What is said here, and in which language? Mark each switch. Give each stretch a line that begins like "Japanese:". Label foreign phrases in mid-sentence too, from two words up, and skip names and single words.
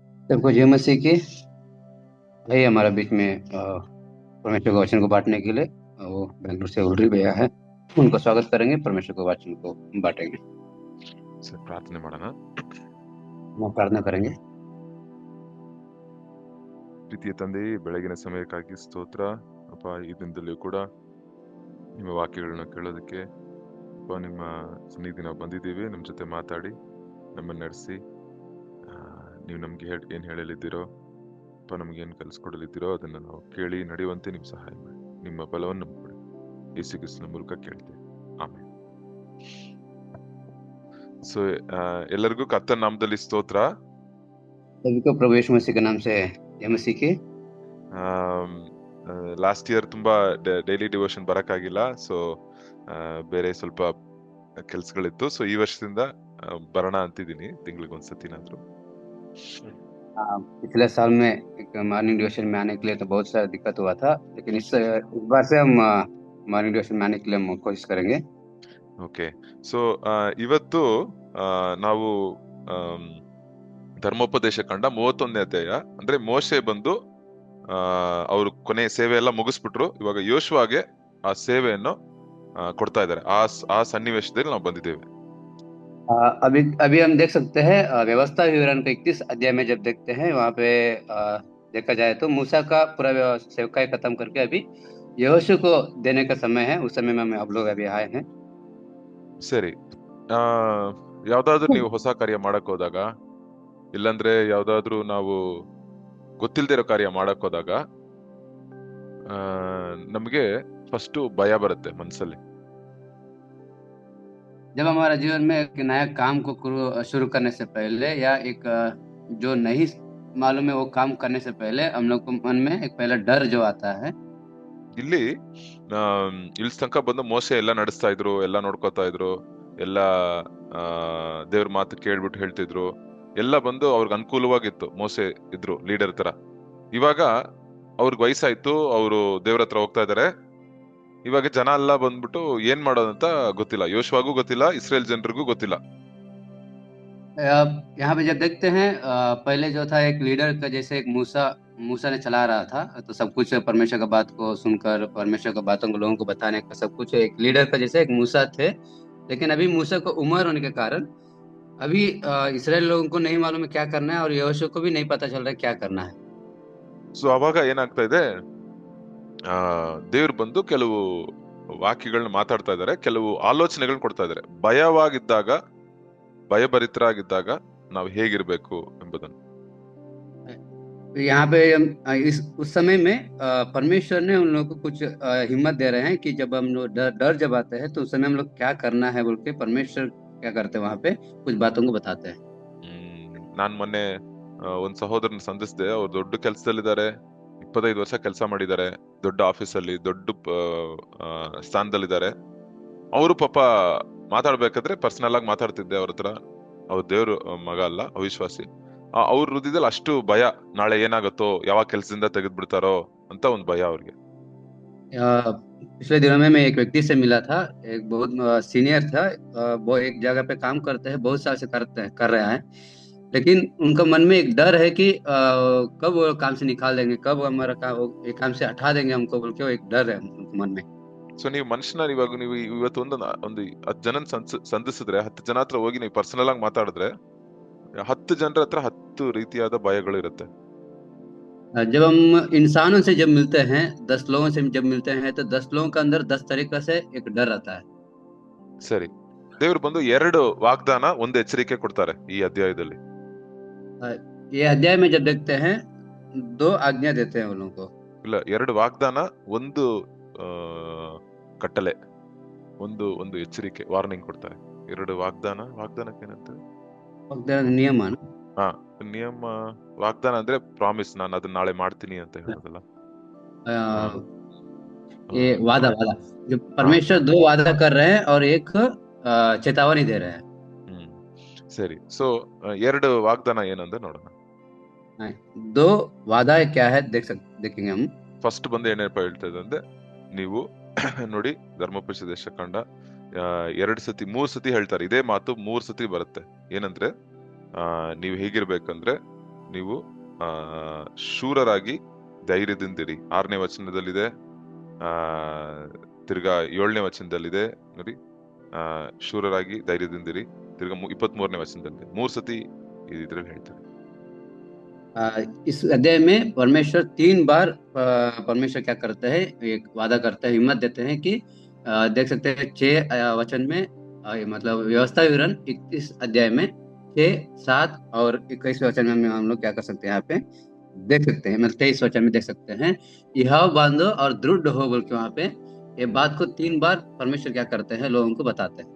Hindi: सबको जय मसीह की। भाई हमारे बीच में परमेश्वर के वचन को बांटने के लिए वो बेंगलुरु से उलरी भैया है। उनको स्वागत करेंगे, परमेश्वर के वचन को बांटेंगे।
Kannada: ಸರ್ ಪ್ರಾರ್ಥನೆ ಮಾಡೋಣ.
Hindi: हम प्रार्थना करेंगे।
Kannada: ಪ್ರೀತಿಯ ತಂದೆ, ಬೆಳಗಿನ ಸಮಯಕ್ಕಾಗಿ ಸ್ತೋತ್ರ ಅಪ್ಪ. ಈ ದಿನದಲ್ಲಿಯೂ ಕೂಡ ನಿಮ್ಮ ವಾಕ್ಯಗಳನ್ನ ಕೇಳೋದಕ್ಕೆ ಅಪ್ಪ ನಿಮ್ಮ ಸನ್ನಿಧಿ ನಾವು ಬಂದಿದ್ದೀವಿ. ನಿಮ್ಮ ಜೊತೆ ಮಾತಾಡಿ ನಮ್ಮನ್ನ ನಡೆಸಿ ನೀವು ನಮ್ಗೆ ಏನ್ ಹೇಳಲಿದ್ದೀರೋ ಅಪ್ಪ, ನಮ್ಗೆ ಏನ್ ಕಲಿಸ್ಕೊಡಲಿದ್ದೀರೋ ಅದನ್ನ ನಾವು ಕೇಳಿ ನಡೆಯುವಂತೆ ನಿಮ್ ಸಹಾಯ ಮಾಡಿ. ನಿಮ್ಮ ಬಲವನ್ನು ನಮ್ಗೆ ಕೊಡಿ. ಯೇಸು ಕ್ರಿಸ್ತನ ಮೂಲಕ ಕೇಳ್ತೇವೆ, ಆಮೇಲೆ. ಸೊ ಎಲ್ಲರಿಗೂ ಕರ್ತನ ನಾಮದಲ್ಲಿ ಸ್ತೋತ್ರ.
Hindi: सभी को प्रभु यीशु मसीह के नाम से जय मसीह की।
English: last year
Kannada: ತುಂಬಾ
English: daily devotion
Kannada: ಬರಕ್ಕಾಗಿಲ್ಲ. ಸೊ ಬೇರೆ ಸ್ವಲ್ಪ ಕೆಲ್ಸಗಳಿತ್ತು. ಸೊ ಈ ವರ್ಷದಿಂದ ಬರೋಣ ಅಂತಿದ್ದೀನಿ, ತಿಂಗಳಿಗೊಂದ್ಸತಿನಾದ್ರು.
Hindi: पिछले साल में एक
English: morning devotion
Hindi: में आने के लिए तो बहुत सारा दिक्कत हुआ था, लेकिन इस बार से हम
English: morning devotion
Hindi: में आने के लिए हम कोशिश करेंगे।
Kannada: ಓಕೆ. ಸೊ ಇವತ್ತು ನಾವು ಧರ್ಮೋಪದೇಶ ಕಂಡ 31ನೇ ಅಧ್ಯಾಯ, ಅಂದ್ರೆ ಮೋಶೆ ಬಂದು ಅವರು ಕೊನೆ ಸೇವೆ ಎಲ್ಲ ಮುಗಿಸ್ಬಿಟ್ರು. ಇವಾಗ ಯೋಶುವಾಗೆ ಆ ಸೇವೆಯನ್ನು ಕೊಡ್ತಾ ಇದ್ದಾರೆ. ಆ ಸನ್ನಿವೇಶದಲ್ಲಿ ನಾವು ಬಂದಿದ್ದೇವೆ.
Hindi: अभी अभी हम देख सकते हैं व्यवस्था विवरण का 31 अध्याय में जब देखते हैं वहाँ पे देखा जाए तो मूसा का पूरा सेवकाई खत्म करके अभी यहोशू को देने का समय है। उस समय में हम आप लोग अभी आए हैं।
Kannada: ಸರಿ. ಯಾವ್ದಾದ್ರು ನೀವು ಹೊಸ ಕಾರ್ಯ ಮಾಡಕ್ ಹೋದಾಗ, ಇಲ್ಲಾಂದ್ರೆ ಯಾವ್ದಾದ್ರು ನಾವು ಗೊತ್ತಿಲ್ದೇ ಇರೋ ಕಾರ್ಯ ಮಾಡಕ್ ಹೋದಾಗ ನಮ್ಗೆ ಫಸ್ಟ್ ಭಯ ಬರುತ್ತೆ ಮನ್ಸಲ್ಲಿ.
Hindi: जब हमारा जीवन में एक नया काम को शुरू करने से पहले या एक जो नहीं मालूम है वो काम करने से पहले हम लोग को मन में एक पहला डर जो आता है।
Kannada: ಇಲ್ಲಿ ತನಕ ಬಂದು ಮೋಸೆ ಎಲ್ಲ ನಡೆಸ್ತಾ ಇದ್ರು, ಎಲ್ಲ ನೋಡ್ಕೋತಾ ಇದ್ರು, ಎಲ್ಲ ದೇವ್ರ ಮಾತು ಕೇಳ್ಬಿಟ್ಟು ಹೇಳ್ತಿದ್ರು, ಎಲ್ಲ ಬಂದು ಅವ್ರಿಗೆ ಅನುಕೂಲವಾಗಿತ್ತು. ಮೋಸೆ ಇದ್ರು ಲೀಡರ್ ತರ. ಇವಾಗ ಅವ್ರಿಗೆ ವಯಸ್ಸಾಯ್ತು, ಅವರು ದೇವ್ರ ಹತ್ರ ಹೋಗ್ತಾ ಇದಾರೆ. ಇವಾಗ ಜನ ಎಲ್ಲ ಬಂದ್ಬಿಟ್ಟು ಏನ್ ಮಾಡೋದಂತ ಗೊತ್ತಿಲ್ಲ. ಯೋಶುವಾಗೂ ಗೊತ್ತಿಲ್ಲ, ಇಸ್ರೇಲ್ ಜನರಿಗೂ ಗೊತ್ತಿಲ್ಲ.
Hindi: यहाँ पे जब देखते हैं पहले जो था एक लीडर का, जैसे एक मूसा ने चला रहा था, तो सब कुछ परमेश्वर का बात को सुनकर परमेश्वर का बातों को लोगों को बताने का सब कुछ एक लीडर का जैसे एक मूसा थे। लेकिन अभी मूसा को उम्र होने के कारण अभी इसराइल लोगों को नहीं मालूम है क्या करना है और यहोशू को भी नहीं पता चल रहा है क्या करना है।
Kannada: ಸೊ ಅವಾಗ ಏನಾಗ್ತಾ ಇದೆ, ದೇವ್ರು ಬಂದು ಕೆಲವು ವಾಕ್ಯಗಳನ್ನ ಮಾತಾಡ್ತಾ ಇದ್ದಾರೆ, ಕೆಲವು ಆಲೋಚನೆಗಳನ್ನ ಕೊಡ್ತಾ ಇದ್ದಾರೆ. ಭಯಭರಿತರಾಗಿದ್ದಾಗ ನಾವು ಹೇಗಿರ್ಬೇಕು ಎಂಬುದನ್ನು.
Hindi: यहाँ पे उस समय में परमेश्वर ने उन लोगों को कुछ हिम्मत दे रहे हैं कि जब हम लोग डर जब आते हैं तो उस समय हम लोग क्या करना है बोल के परमेश्वर क्या करते हैं, वहाँ पे कुछ बातों को बताते हैं।
Kannada: ನಾನ್ ಮೊನ್ನೆ ಒಂದ್ ಸಹೋದರನ ಸಂಧಿಸಿದೆ. ಅವ್ರು ದೊಡ್ಡ ಕೆಲ್ಸದಲ್ಲಿದ್ದಾರೆ, 25 ವರ್ಷ ಕೆಲಸ ಮಾಡಿದ್ದಾರೆ, ದೊಡ್ಡ ಆಫೀಸಲ್ಲಿ ದೊಡ್ಡ ಸ್ಥಾನದಲ್ಲಿದ್ದಾರೆ. ಅವರು ಪಾಪ ಮಾತಾಡ್ಬೇಕಾದ್ರೆ ಪರ್ಸನಲ್ ಆಗಿ ಮಾತಾಡ್ತಿದ್ದೆ ಅವ್ರ ಹತ್ರ. ಅವ್ರ ದೇವ್ರ ಮಗ ಅಲ್ಲ, ಅವಿಶ್ವಾಸಿ. ಅವ್ರ ಹೃದಯದಲ್ಲಿ ಅಷ್ಟು ಭಯ, ನಾಳೆ ಏನಾಗತ್ತೋ, ಯಾವಾಗ ಕೆಲ್ಸದಿಂದ ತೆಗೆದ್ಬಿಡ್ತಾರೋ ಅಂತ ಒಂದು ಭಯ ಅವ್ರಿಗೆ.
Hindi: पिछले दिनों में मैं एक व्यक्ति से मिला था, एक बहुत सीनियर था। वो एक जगह पे काम करते हैं, बहुत साल से कर रहे हैं, लेकिन उनका मन में एक डर है कि कब वो काम से निकाल देंगे, कब हमारा काम से हटा देंगे हमको बोल के वो एक डर है उनके मन में।
Kannada: ಸೊ ನೀವು ಮನುಷ್ಯನ ಇವಾಗ ನೀವು ಇವತ್ತು ಒಂದು 10 ಜನ ಸಂಧಿಸಿದ್ರೆ, 10 ಜನ ಹತ್ರ ಹೋಗಿ ನೀವು ಪರ್ಸನಲ್ ಆಗಿ ಮಾತಾಡಿದ್ರೆ 10 ಜನರ ಹತ್ರ 10 ರೀತಿಯಾದ ಭಯಗಳು ಇರುತ್ತೆ.
Hindi: जब हम इंसानों से जब मिलते हैं, 10 लोगों से जब मिलते हैं तो 10 लोगों के अंदर 10 तरीके से एक डर रहता है।
Kannada: ಸರಿ. ದೇವ್ರು ಬಂದು 2 ವಾಗ್ದಾನ, 1 ಎಚ್ಚರಿಕೆ ಕೊಡ್ತಾರೆ ಈ ಅಧ್ಯಾಯದಲ್ಲಿ.
Hindi: ये अध्याय में जब देखते हैं 2 आज्ञा देते हैं उन लोगों को।
Kannada: ಇಲ್ಲ, 2 ವಾಗ್ದಾನ, 1 ಕಟ್ಟಲೆ, ಒಂದು ಎಚ್ಚರಿಕೆ, ವಾರ್ನಿಂಗ್ ಕೊಡ್ತಾರೆ. 2 ವಾಗ್ದಾನಕ್ಕೆ ಏನಂತಾರೆ? ನಿಯಮ. ನಿಯಮ. ವಾಗ್ದಾನ ಅಂದ್ರೆ ಪ್ರಾಮಿಸ್, ನಾನು ಅದನ್ನ ನಾಳೆ ಮಾಡ್ತೀನಿ ಅಂತ ಹೇಳೋದಲ್ಲ.
Hindi: ये वादा जो परमेश्वर 2 वादा कर रहे हैं और एक चेतावनी दे रहे हैं।
Kannada: ಸರಿ. ಸೊ 2 ವಾಗ್ದಾನ ಏನಂದ್ರೆ ನೋಡೋಣ.
Hindi: 2 वादा क्या है देखेंगे हम।
Kannada: ಫಸ್ಟ್ ಬಂದು ಏನಪ್ಪ ಹೇಳ್ತಾ ಇದೆ ಅಂದ್ರೆ, ನೀವು ನೋಡಿ ಧರ್ಮೋಪದೇಶ ಕಂಡ 2 ಸತಿ 3 ಸತಿ ಹೇಳ್ತಾರೆ ಇದೇ ಮಾತು. 3 ಸತಿ ಬರುತ್ತೆ. ಏನಂದ್ರೆ ನೀವು ಹೇಗಿರ್ಬೇಕಂದ್ರೆ, ನೀವು ಆ ಶೂರರಾಗಿ ಧೈರ್ಯದಿಂದಿರಿ. 6ನೇ ವಚನದಲ್ಲಿದೆ. ಆ ತಿರ್ಗಾ 7ನೇ ವಚನದಲ್ಲಿದೆ ನೋಡಿ. ಶೂರರಾಗಿ ಧೈರ್ಯದಿಂದಿರಿ. ತಿರ್ಗಾ 23ನೇ ವಚನದಲ್ಲಿದೆ. 3 ಸತಿ ಇದ್ರಲ್ಲಿ ಹೇಳ್ತಾರೆ.
Hindi: इस अध्याय में परमेश्वर 3 बार परमेश्वर क्या करते हैं, एक वादा करते हैं, हिम्मत देते हैं कि देख सकते हैं 6 वचन में मतलब व्यवस्था विवरण 31 अध्याय में 6, 7 और 21 वचन में हम लोग क्या कर सकते हैं, यहाँ पे देख सकते हैं, मतलब 23 वचन में देख सकते हैं, यह बांधो और दृढ़ हो बोल के वहाँ पे ये बात को 3 बार परमेश्वर क्या करते हैं, लोगों को बताते हैं।